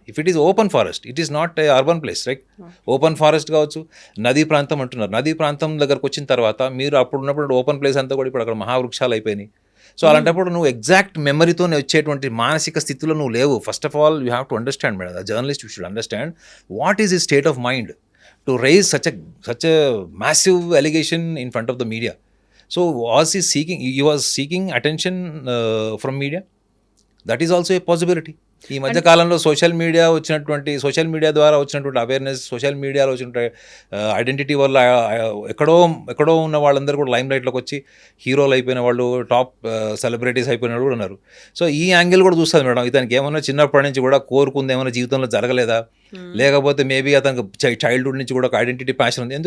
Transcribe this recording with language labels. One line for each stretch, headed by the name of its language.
English: If it is open forest, it is not a urban place, right?
Telugu: Open forest కావచ్చు, నదీ ప్రాంతం అంటున్నారు, నదీ ప్రాంతం దగ్గరకు వచ్చిన తర్వాత మీరు అప్పుడు ఉన్నప్పుడు ఓపెన్ ప్లేస్ అంతా కూడా ఇప్పుడు అక్కడ మహావృక్షాలు అయిపోయినాయి. సో అలాంటప్పుడు నువ్వు ఎగ్జాక్ట్ మెమరీతోనే వచ్చేటువంటి మానసిక స్థితిలో నువ్వు లేవు.
English: First of all you have to understand madam, journalist you should understand what is his state of mind to raise such a massive allegation in front of the media. So he was seeking attention from media? That is also a possibility.
Telugu: ఈ మధ్య కాలంలో social media ద్వారా వచ్చినటువంటి awareness, social మీడియాలో వచ్చినటువంటి identity వల్ల ఎక్కడో ఉన్న వాళ్ళందరూ కూడా లైమ్ లైట్లోకి వచ్చి హీరోలు అయిపోయిన వాళ్ళు, టాప్ సెలబ్రిటీస్ అయిపోయిన వాళ్ళు కూడా ఉన్నారు. సో ఈ యాంగిల్ కూడా చూస్తుంది మేడం. ఇతనికి ఏమన్నా చిన్నప్పటి నుంచి కూడా కోరుకుంది ఏమైనా జీవితంలో జరగలేదా, లేకపోతే మేబీ అతనికి చైల్డ్హుడ్ నుంచి కూడా ఒక ఐడెంటిటీ ప్యాషన్ ఉంది.